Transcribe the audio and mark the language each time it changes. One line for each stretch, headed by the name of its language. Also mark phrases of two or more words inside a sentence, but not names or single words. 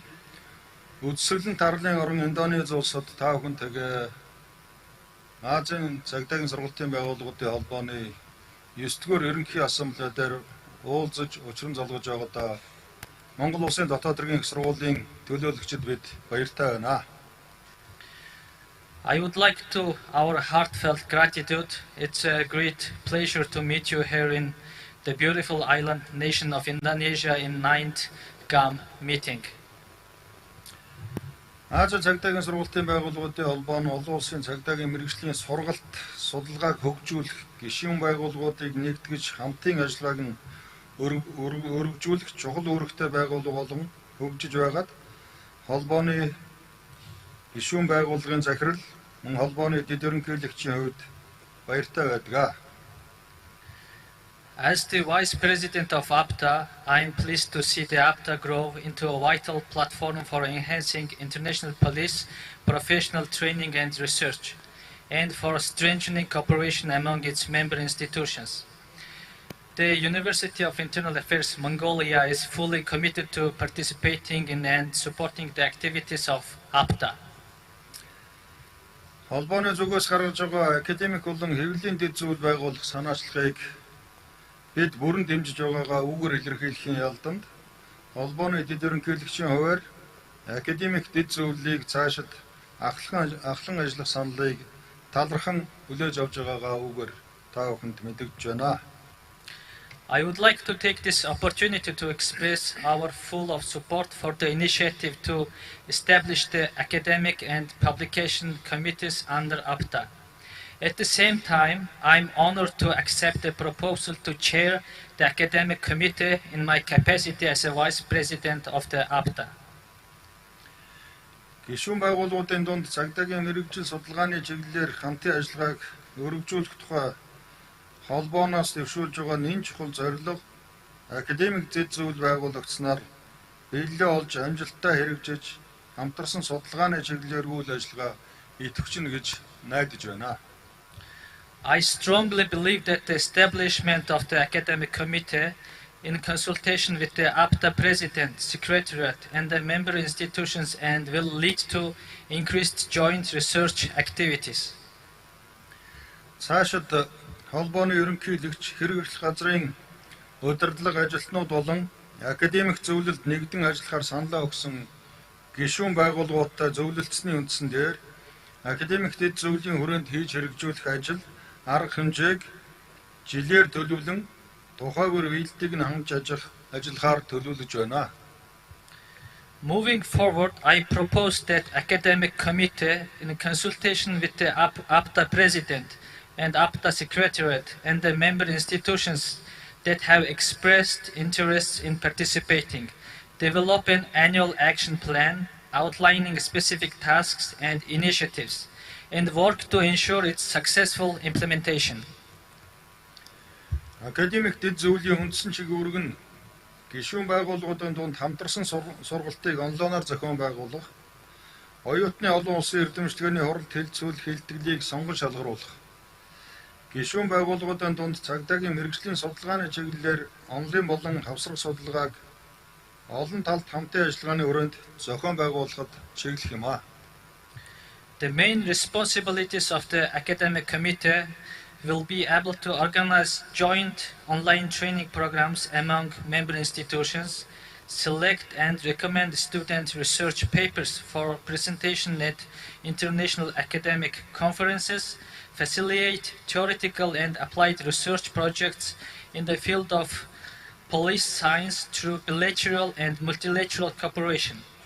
Mongolian: Үдсэглэн тарлын орон Индонез улсад та бүхэнтэйгээ Азийн цагдаагийн сургалтын байгууллагуудын холбооны 9-р ерөнхий ассамблей дээр уулзаж учран залгаж байгаадаа Монгол улсын дотоод хэргийн их сургуулийн төлөөлөгчид бид баяртай байна.
English: I would like to our heartfelt gratitude. It's a great pleasure to meet you here in the beautiful island nation of Indonesia in 9th GAM meeting.
Mongolian: Азийн цагдаагийн сургалтын байгууллагуудын холбоо нь олон улсын цагдаагийн мэргэжлийн сургалт, судалгааг хөгжүүлэх, гишүүн байгууллагуудыг нэгтгэж хамтын ажиллагааг нь өргөжүүлэх чухал үүрэгтэй байгууллага болон хөгжиж байгаад холбооны гишүүн байгууллагын захирал мөн холбооны дэд ерөнхийлөгчийн хувьд баяртай байдаг.
English: As the Vice President of APTA, I am pleased to see the APTA grow into a vital platform for enhancing international police, professional training and research, and for strengthening cooperation among its member institutions. The University of Internal Affairs Mongolia is fully committed to participating in and supporting the activities of APTA.
Mongolian: холбооны зүгээс гаргаж байгаа академик болон хэвлэлийн дэд зүйл байгуулах санаачлагыг бид бүрэн дэмжиж байгаагаа үгээр илэрхийлэхийн ялданд холбооны дэд ерөнхийлөгчийн хувьд академик дэд зүйлийг цаашид ахлан ажиллах саналыг талархан хүлээж авч байгаагаа үгээр та бүхэнд мэдэгдэж байна.
English: I would like to take this opportunity to express our full of support for the initiative to establish the academic and publication committees under APTA. At the same time, I'm honored to accept the proposal to chair the academic committee in my capacity as a vice president of the APTA.
Mongolian: Гишүүн байгууллагуудын дунд цагдаагийн мэргэжил судалгааны чиглэлээр хамтын ажиллагааг өргөжүүлэх тухай холбооноос дэвшүүлж байгаа энэ чухал зорилго академик дэд зүйл байгуулагчнаар биелэлээ олж амжилттай хэрэгжиж хамтарсан судалгааны чиглэлээр үйл ажиллагаа идэвхжинэ гэж найдаж байна.
English: I strongly believe that the establishment of the academic committee in consultation with the APTA President, Secretariat and the member institutions and will lead to increased joint research activities.
Mongolian: Цаашид холбооны ерөнхийлөгч хэрэг эрхлэх газрын удирдлага ажилтнууд болон академик зөвлөлд нэгдэн ажиллахаар саналаа өгсөн гишүүн байгууллагуудтай зөвлөлдсөний үндсэн дээр академик дэд зөвлөлийн хүрээнд хийж хэрэгжүүлэх ажил арга хэмжээг жилээр төлөвлөн тухайгаар биелэлтийг нь хангаж ажиллахаар төлөвлөж байна.
English: Moving forward, I propose that academic committee, in consultation with the APTA president and APTA secretariat and the member institutions that have expressed interest in participating, develop an annual action plan outlining specific tasks and initiatives, and work to ensure its successful implementation.
Mongolian: Академик дэд зөвлөлийн үндсэн чиглэлг нь гишүүн байгууллагуудын дунд хамтарсан сургалтыг онлайнаар зохион байгуулах, оюутны олон улсын эрдэмтдийн хуралд хэлцүүлэх хэлтгэлийг сонгон шалгаруулах, гишүүн байгууллагуудын дунд цагдаагийн мэргэжлийн судалгааны чиглэлээр онлайн болон хавсрах судалгааг олон талд хамтын ажиллагааны өрөөнд зохион байгуулахад чиглэх юм а.
English: The main responsibilities of the academic committee will be able to organize joint online training programs among member institutions, select and recommend student research papers for presentation at international academic conferences, facilitate theoretical and applied research projects in the field of police science through bilateral and multilateral cooperation.